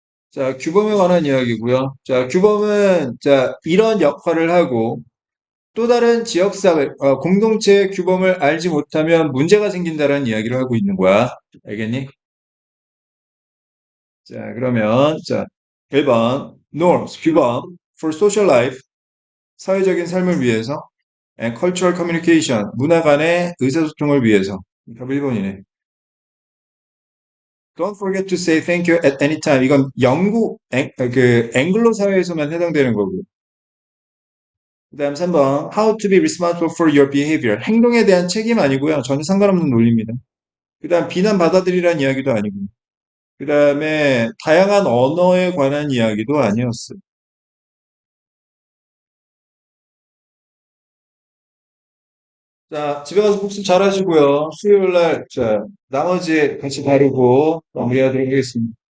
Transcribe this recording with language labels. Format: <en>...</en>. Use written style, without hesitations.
<ko>자, 규범에 관한 이야기고요. 자, 규범은 자, 이런 역할을 하고 또 다른 지역사회, 공동체의 규범을 알지 못하면 문제가 생긴다는 이야기를 하고 있는 거야. 알겠니? 자, 그러면 자, 1번 norms, 규범</ko> <en>for social life,</en> <ko>사회적인 삶을 위해서</ko> <en>and cultural communication,</en> <ko>문화 간의 의사소통을 위해서. 답 1번이네.</ko> <en>Don't forget to say thank you at any time.</en> <ko>이건 영국, 그 앵글로 사회에서만 해당되는 거고.</ko> <en>그다음 3번 How to be responsible for your behavior.</en> <ko>행동에 대한 책임 아니고요. 전혀 상관없는 논리입니다. 그다음 비난 받아들이란 이야기도 아니고. 그다음에 다양한 언어에 관한 이야기도 아니었어요. 자, 집에 가서 복습 잘 하시고요. 수요일 날, 자, 나머지 같이 다루고 마무리하도록 하겠습니다.</ko>